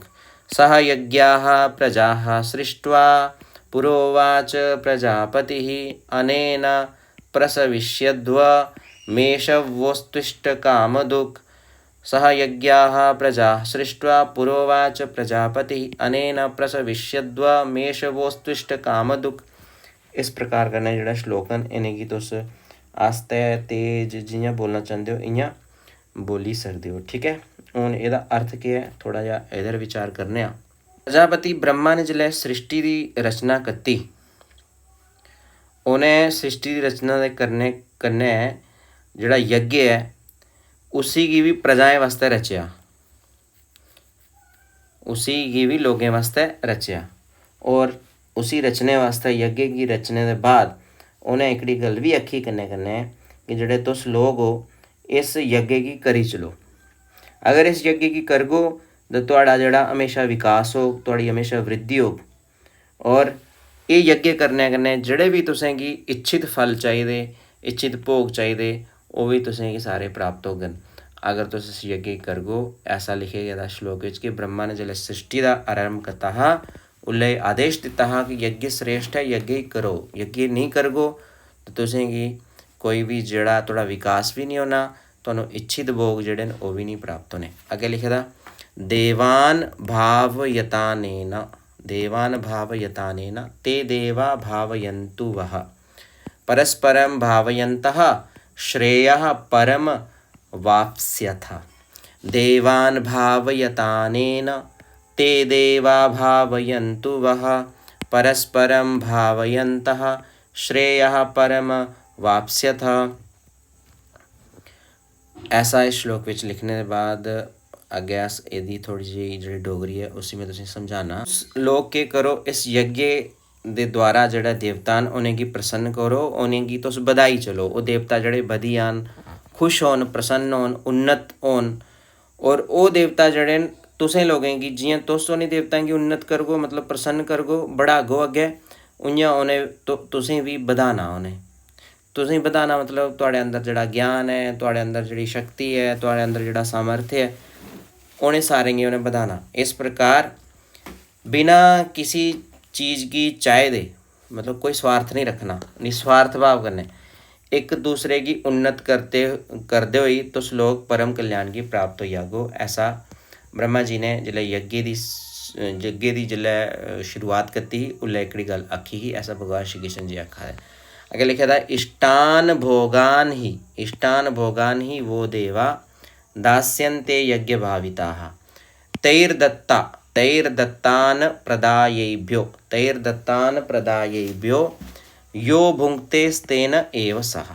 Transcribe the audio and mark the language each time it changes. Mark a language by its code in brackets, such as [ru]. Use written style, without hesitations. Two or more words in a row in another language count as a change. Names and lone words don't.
[sa] सह यज्ञाः प्रजाः सृष्ट्वा पुरोवाच प्रजापतिः अनेन प्रसविष्यध्व मेषवोस्त्विष्ट कामदुक्। सह यज्ञाः प्रजाः सृष्ट्वा पुरोवाच प्रजापतिः अनेन प्रसविष्यध्व मेषवोस्त्विष्ट कामदुक्। [doi] इस प्रकार कन्नै जेह्ड़ा श्लोकन इ'नेंगी तुस आस्ते तेज जि'यां बोलना चाहते हो इ'यां बोली सकदे हो। ठीक है, हून एह्दा अर्थ केह् है थोड़ा जिहा एह्दे पर विचार करने आं। प्रजापति ब्रह्मा ने जिसलै सृष्टि की रचना कीती उ'नें सृष्टि की रचना दे करने कन्नै जेह्ड़ा यज्ञ है उसी गी भी प्रजाएं वास्ते रचेआ, उसी गी भी लोगें वास्ते रचेआ। और उसी रचने वास्ते यज्ञ गी रचने दे बाद उ'नें एकड़ी गल भी आखी कन्नै कन्नै कि जेह्ड़े तुस लोग हो इस यज्ञ गी करी चलो। अगर इस यज्ञ गी करगो तो तुहाड़ा जेह्ड़ा हमेशा विकास होग, तुहाड़ी हमेशा वृद्धि होग। और ये यज्ञ करने कन्नै जेह्ड़े भी तुसेंगी इच्छित फल चाहिए इच्छित भोग चाहिए वो भी तुसेंगी सारे प्राप्त होगन अगर तुस इस यज्ञ करगो। ऐसा लिखे गेदा श्लोक कि ब्रह्मा ने जिसलै सृष्टि का आरंभ कीता हा उसलै आदेश दिता हा कि यज्ञ श्रेष्ठ है यज्ञ ही करो, यज्ञ नहीं करगो तो तुसेंगी कोई भी जेह्ड़ा थोड़ा विकास भी नहीं होना, तुहानूं इच्छित भोग जेह्ड़े न ओह् भी नहीं प्राप्त होने। अगे लिखे दा [sa] देवान भावयतानेन देवान भावयतानेन ते देवा भावयन्तु वः परस्परं भावयन्तः श्रेयः परम वाप्स्यथ। देवान् भावयतानेन ते देवा भावयन्तु वः परस्परं भावयन्तः श्रेयः परम वाप्स्यथ। [doi] ऐसा इस श्लोक विच लिखने के बाद अगे अस एह्दी थोड़ी जी जेह्ड़ी डोगरी है उसी में तुसेंगी समझाना। लोग केह् करो इस यज्ञ दे द्वारा जेह्ड़ा देवता न उ'नेंगी प्रसन्न करो, उ'नेंगी तुस बधाई चलो। ओह् देवता जेह्ड़े बधी जान, खुश होन, प्रसन्न होन, उन्नत होन। और ओह् देवता जेह्ड़े न तुसें लोगें गी जियां तुस उ'नें देवताएं गी उन्नत करगो मतलब प्रसन्न करगो बढ़ागो अग्गें उ'यां उ'नें तुसें भी बधाना। उ'नें तुसें बधाना मतलब तुहाड़े अंदर जेह्ड़ा ज्ञान है, तुहाड़े अंदर जेह्ड़ी शक्ति है, तुहाड़े अंदर जेह्ड़ा सामर्थ्य है उ'नें सारें गी उ'नें बधाना। इस प्रकार बिना किसी चीज़ की चाहे दे मतलब कोई स्वार्थ नहीं रखना, निस्वार्थ भाव कन्नै एक दूसरे की उन्नत करते हुए तुस लोग परम कल्याण की प्राप्त हो जागो। ऐसा ब्रह्मा जी ने जिसलै यज्ञ की जिसलै शुरुआत कीती ही उसलै एकड़ी गल आखी ही। ऐसा भगवान श्री कृष्ण जी आखा है। अगे लिखे था [sa] इष्टान भोगान ही वो देवा दास्यन्ते यज्ञ भाविताः तैर्दत्तान प्रदायेभ्यो यो भुङ्क्ते स्तेन एव सः।